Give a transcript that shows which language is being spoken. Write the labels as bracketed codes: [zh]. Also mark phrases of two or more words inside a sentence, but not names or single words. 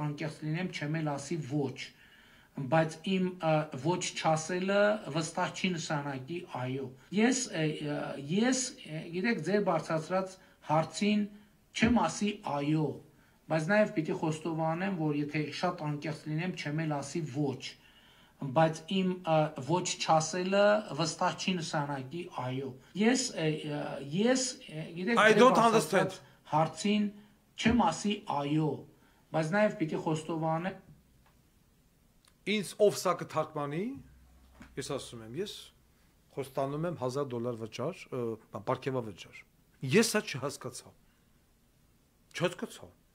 [hy] անկեղծ լինեմ, չեմ էլ ասի ոչ, բայց իմ ոչ չասելը վստահ չի նշանակի այո։ Ես գիտեք ձեր բարձրացրած հարցին չեմ ասի այո, բայց նաև պիտի խոստովանեմ, որ եթե շատ անկեղծ լինեմ, չեմ էլ ասի ոչ, բայց իմ ոչ չասելը վստահ չի նշանակի այո։ Ես գիտեք [en] I don't understand. [hy] Հարցին չեմ ասի այո, բայց նաև պիտի խոստովանեմ Ինձ ով սա կթարգմանի, ես ասում եմ, ես խոստանում եմ $1000 վճար, պարգևավճար։ Ես սա չհասկացա։ Չհասկացա։